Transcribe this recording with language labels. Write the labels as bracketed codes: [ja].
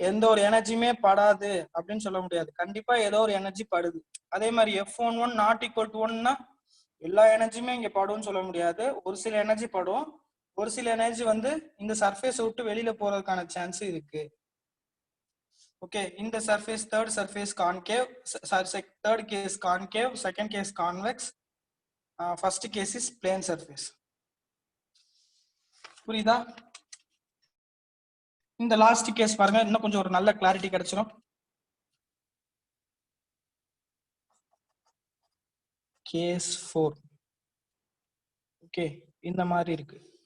[ta] எந்த ஒரு எனர்ஜியுமே படாது அப்படின்னு சொல்ல முடியாது, கண்டிப்பா ஏதோ ஒரு எனர்ஜி படுது. அதே மாதிரி F11 நாட் ஈக்குவல் டு 1னா எல்லா எனர்ஜியுமே இங்க படும்னு சொல்ல முடியாது, ஒரு சில எனர்ஜி படும், ஒரு சில எனர்ஜி வந்து இந்த சர்ஃபேஸ் விட்டு வெளியில போறதுக்கான சான்ஸ் இருக்கு. [en] Okay, in the surface, third surface concave, third case concave, second case convex, first case is plane surface. [ta] புரியுதா? இந்த லாஸ்ட் கேஸ் பாருங்க, இன்னும் கொஞ்சம் ஒரு நல்ல கிளாரிட்டி கிடைச்சிரும். கேஸ் 4. ஓகே, இந்த மாதிரி இருக்கு.